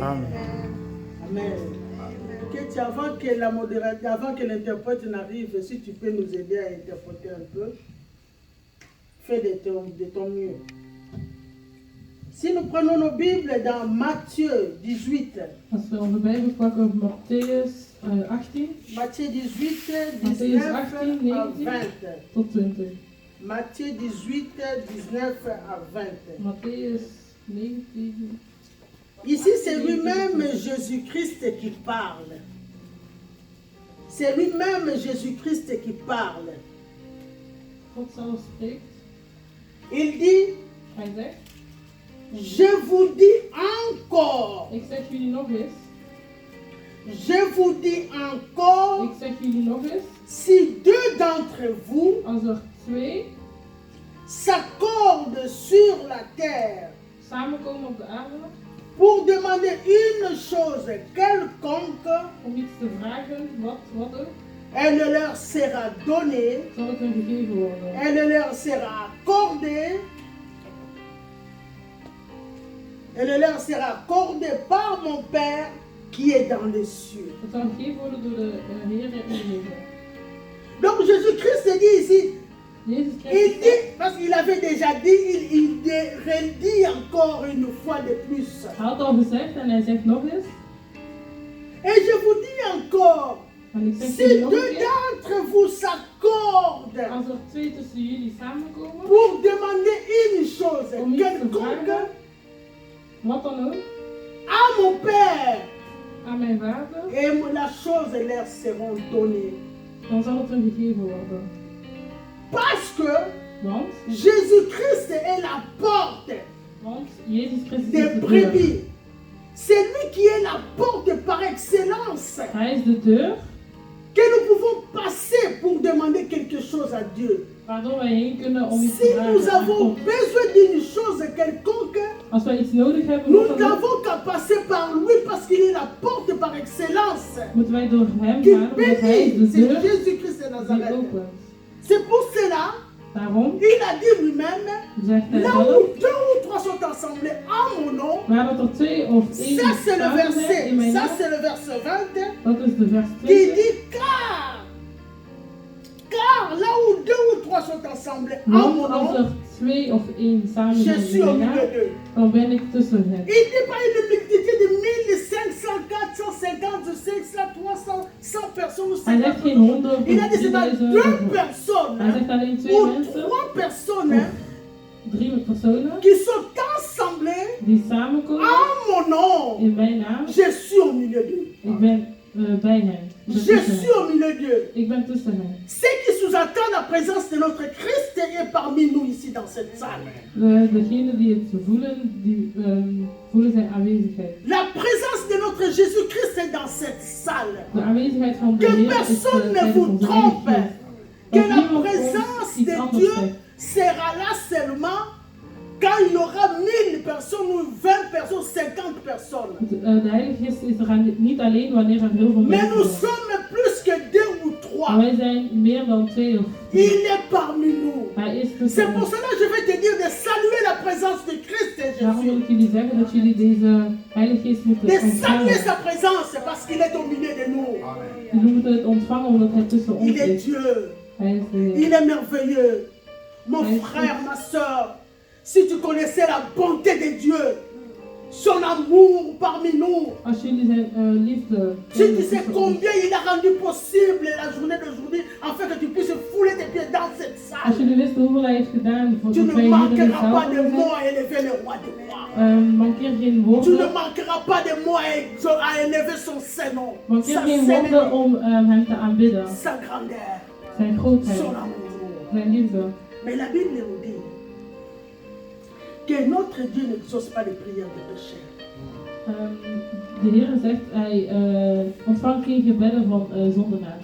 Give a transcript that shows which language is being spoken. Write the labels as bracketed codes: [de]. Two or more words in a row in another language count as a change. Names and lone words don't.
[fr] Amen. Amen. Avant que l'interprète n'arrive, si tu peux nous aider à interpréter un peu, fais de ton mieux. Si nous prenons nos Bibles dans Matthieu 18. [nl] Als we onze Bijbel pakken op Matthäus 18. [fr] Matthieu 18, [nl] Matthäus [fr] 19 [nl] 18, [fr] à 19 20. [nl] tot 20. [fr] Matthieu 18, 19 à 20. [nl] Matthäus 19. [fr] Ici, c'est lui-même Jésus-Christ qui parle. C'est lui-même Jésus-Christ qui parle. [nl] God zelf spreekt. [fr] Il dit, [nl] Hij zegt, [fr] je vous dis encore, [nl] ik zeg jullie nog eens. [fr] je vous dis encore, [nl] Ik zeg jullie nog eens. [fr] si deux d'entre vous [nl] Als er twee [fr] s'accordent sur la terre [nl] samenkomen op de aarde [fr] pour demander une chose quelconque, [nl] om iets te vragen, wat ook, [fr] elle leur sera donnée, [nl] zal het hun gegeven worden. [fr] elle leur sera accordée, elle leur sera accordée par mon Père qui est dans les cieux. [nl] Het zal gegeven worden door de Heer in de hemel. [fr] Donc Jésus-Christ dit ici, [nl] Jezus [fr] il [nl] Christus [fr] dit, parce qu'il avait déjà dit, il redit encore une fois de plus. [nl] hij had al gezegd en hij zegt nog eens. [fr] Et je vous dis encore, [nl] En ik zeg [fr] si [nl] jullie nog [fr] deux [nl] een keer. [fr] d'entre vous s'accordent [nl] Als er twee tussen jullie samenkomen, [fr] pour demander une chose [nl] om iets te [fr] quelconque [nl] vragen, wat dan ook, [fr] à mon Père, [nl] aan mijn vader, [fr] et la chose leur seront données. [nl] dan zal het hun gegeven worden. [fr] Parce que [nl] Want [fr] Jésus-Christ est la porte [nl] Jezus Christus is [fr] des [nl] de deur. [fr] brebis. C'est lui qui est la porte par excellence. [nl] Hij is de deur [fr] Que nous pouvons passer pour demander quelque chose à Dieu. [nl] waardoor wij heen kunnen om iets [fr] Si [nl] te vragen [fr] nous [nl] aan [fr] avons [nl] God. [fr] besoin d'une chose quelconque, [nl] Als wij iets nodig hebben, [fr] nous [nl] wat dan ook, [fr] n'avons qu'à passer par lui parce qu'il est la porte par excellence. [nl] moeten wij door hem [fr] Qui [nl] gaan, omdat hij is [fr] bénit, [nl] de [fr] c'est [nl] deur [fr] Jésus-Christ de [nl] die [fr] Nazareth. [nl] opent. [fr] C'est pour cela, [nl] Daarom [fr] il a dit lui-même, [nl] zegt hij [fr] là [nl] zelf, [fr] où deux ou trois sont assemblés en mon nom, [nl] waar dat er twee of één [fr] ça c'est le [nl] samen zijn [fr] verset, [nl] in mijn [fr] ça [nl] naam, [fr] c'est le verset 20, [nl] dat is de vers [fr] qui [nl] 20. [fr] dit car là où deux ou trois sont assemblés en [nl] Want [fr] mon [nl] als [fr] nom, [nl] er twee of één samen [fr] je [nl] zijn [fr] suis [nl] in [fr] au [nl] mijn naam, [fr] milieu d'eux. [nl] dan ben ik tussen hen. [fr] Il dit pas une multitude de 1500, 450, 500, 300, 100 personnes ou [nl] Hij [fr] 50 [nl] zegt geen [fr] personnes. [nl] 100 of [fr] Il a dit c'est pas [nl] 3000 [fr] deux [nl] of [fr] personnes [nl] hij zegt alleen twee [fr] ou [nl] mensen [fr] trois personnes [nl] of 3 personen [fr] qui sont assemblées [nl] die samenkomen [fr] en mon nom. [nl] in mijn naam. [fr] Je suis au milieu d'eux. [nl] Ik ben bij hen. Ik ben [fr] Je [nl] tussen [fr] suis [nl] hen. [fr] au milieu d'eux. [nl] Ik ben tussen hen. [fr] Ceux qui sous-entendent la présence de notre Christ est parmi nous ici dans cette salle. [nl] Degenen die het voelen, die voelen zijn aanwezigheid. [fr] La présence de notre Jésus-Christ est dans cette salle. [nl] De aanwezigheid van de [fr] Que [nl] Heer is [fr] personne ne [nl] tijdens [fr] vous [nl] onze [fr] trompe. [nl] Heilige Geest. [fr] Que [nl] Dat [fr] la [nl] niemand ons [fr] présence [nl] iets [fr] de [nl] anders [fr] Dieu [nl] zegt. [fr] sera là seulement quand il y aura 1000 personnes ou 20 personnes, 50 personnes. [nl] De Heilige Geest is er niet alleen wanneer er heel veel [fr] Mais [nl] mensen [fr] nous [nl] zijn. [fr] sommes plus que 2 ou 3. [nl] Maar wij zijn meer dan 2 of 3. [fr] Il est parmi nous. [nl] Hij is [fr] C'est [nl] tussen [fr] pour [nl] ons. [fr] cela que je vais te dire de saluer la présence de Christ [nl] Daarom wil [fr] Jésus. [nl] ik jullie zeggen dat jullie deze Heilige Geest moeten [fr] De saluer [nl] ontvangen. [fr] sa présence parce qu'il est au milieu de nous. Amen. [nl] Jullie moeten het ontvangen omdat Hij tussen ons [fr] Il est [nl] is. [fr] Dieu. [nl] Hij is de Heer. [fr] Il est merveilleux. Mon Oui. frère, ma soeur, si tu connaissais la bonté de Dieu, son amour parmi nous, [nl] Als jullie zijn liefde [fr] si tu [nl] kennen [fr] sais [nl] tussen ons, [fr] combien il a rendu possible la journée d'aujourd'hui, afin que tu puisses fouler tes pieds dans cette [nl] als [fr] salle, [nl] jullie wisten hoeveel Hij heeft gedaan voor [fr] tu [nl] dat [fr] ne [nl] wij hier in de [fr] manqueras [nl] zaal [fr] pas de [nl] kunnen [fr] mots [nl] zijn, [fr] à élever le roi des rois. [nl] mankeer geen [fr] Tu ne [nl] woorden. [fr] manqueras pas de mots à élever son Saint-Nom, [nl] Mankeer [fr] sa [nl] geen woorden [fr] sainteté, [nl] om Hem te aanbidden. [fr] sa grandeur, [nl] Zijn grootheid, [fr] son amour. [nl] zijn liefde. [fr] Mais la Bible nous dit que notre Dieu n'exauce pas les prières des pécheurs. [nl] De Heer zegt, Hij ontvangt geen gebedden van zondenaars.